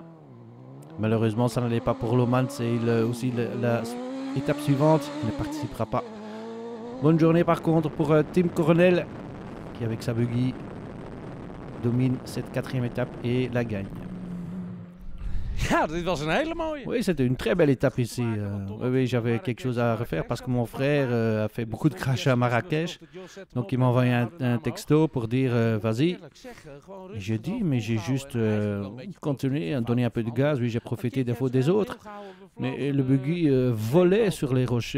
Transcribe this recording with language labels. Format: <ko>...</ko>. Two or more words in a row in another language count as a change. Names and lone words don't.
<fr>Malheureusement ça n'allait pas pour Lomans et aussi l'étape suivante, il ne participera pas. Bonne journée par contre pour Tim Coronel qui avec sa buggy domine cette 4e étape et la gagne.</fr> <nl>Ja, dit was een hele mooie.</nl> <fr>Oui, c'était une très belle étape ici. Oui, j'avais quelque chose à refaire parce que mon frère a fait beaucoup de crash à Marrakech. Donc il m'a envoyé un texto pour dire vas-y. Et j'ai dit, mais j'ai juste continué à donner un peu de gaz. Oui, j'ai profité des fautes des autres. Mais le buggy volait sur les rochers.</fr>